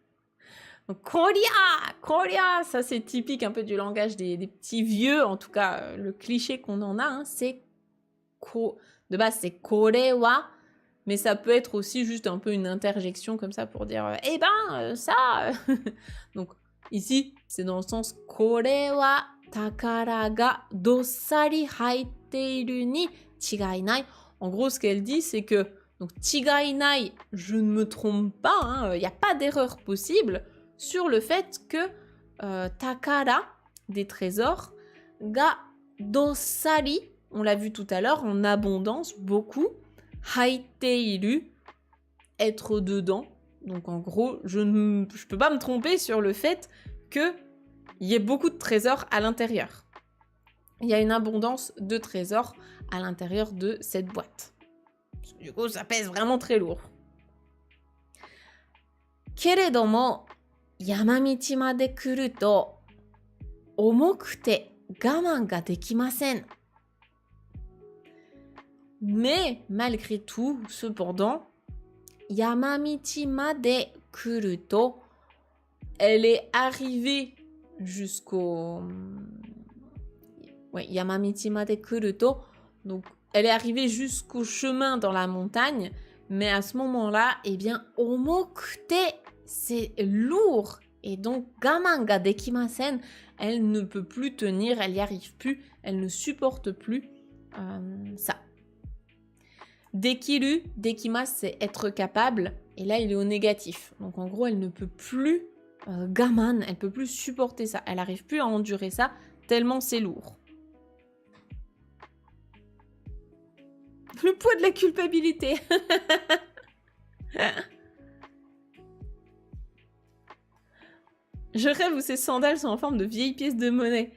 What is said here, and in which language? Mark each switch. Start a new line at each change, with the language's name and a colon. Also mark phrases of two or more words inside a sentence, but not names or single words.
French: Koria, ça c'est typique un peu du langage des petits vieux, en tout cas le cliché qu'on en a, c'est de base c'est korewa, mais ça peut être aussi juste un peu une interjection comme ça pour dire eh ben ça. Donc ici c'est dans le sens
Japanese: これは宝がどっさり入っているに違いない.
French: En gros ce qu'elle dit c'est que donc
Japanese: 違いない,
French: je ne me trompe pas, il n'y a pas d'erreur possible sur le fait que takara, des trésors,
Japanese: がどっさり,
French: on l'a vu tout à l'heure, en abondance, beaucoup, haiteiru, être dedans. Donc en gros, je peux pas me tromper sur le fait qu'il y ait beaucoup de trésors à l'intérieur. Il y a une abondance de trésors à l'intérieur de cette boîte. Du coup, ça pèse vraiment très lourd.
Japanese: Keredomo, 山道まで来ると重くて我慢ができません。
French: Mais malgré tout, cependant,
Japanese: 山道まで来ると
French: elle est arrivée jusqu'au
Japanese: 山道まで来ると
French: donc elle est arrivée jusqu'au chemin dans la montagne, mais à ce moment-là, eh bien, 重くて c'est lourd et donc
Japanese: 我慢ができません,
French: elle ne peut plus tenir, elle n'y arrive plus, elle ne supporte plus ça.
Japanese: できる、できます,
French: c'est être capable et là il est au négatif. Donc en gros elle ne peut plus gaman, elle peut plus supporter ça, elle n'arrive plus à endurer ça tellement c'est lourd. Le poids de la culpabilité. Je rêve où ces sandales sont en forme de vieilles pièces de monnaie.